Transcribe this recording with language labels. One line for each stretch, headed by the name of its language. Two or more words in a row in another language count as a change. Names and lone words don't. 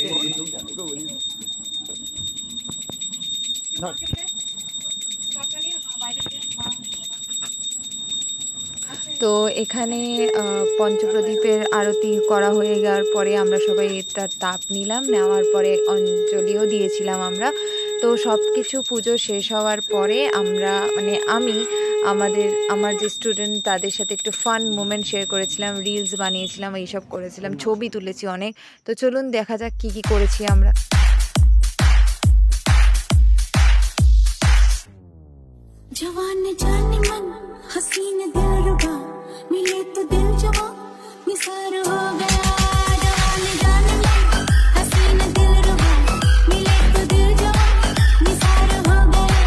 Bangla: তো এখানে পঞ্চপ্রদীপের আরতি করা হয়ে যাওয়ার পরে আমরা সবাই তার তাপ নিলাম, নেওয়ার পরে অঞ্জলিও দিয়েছিলাম আমরা। তো সব কিছু পুজো শেষ হওয়ার পরে আমরা, মানে আমি আমার যে স্টুডেন্ট তাদের সাথে একটু
English: fun moment share
Bangla: করেছিলাম, রিলস বানিয়েছিলাম, এইসব করেছিলাম, ছবি তুলেছি অনেক। তো চলুন দেখা যাক কী কী করেছি আমরা।
Hindi: जवान जाने मन हसीन दिलरुबा मिले तो दिल जवा निसार हो गया। जवान जाने मन हसीन दिलरुबा मिले तो दिल जवा निसार हो गया।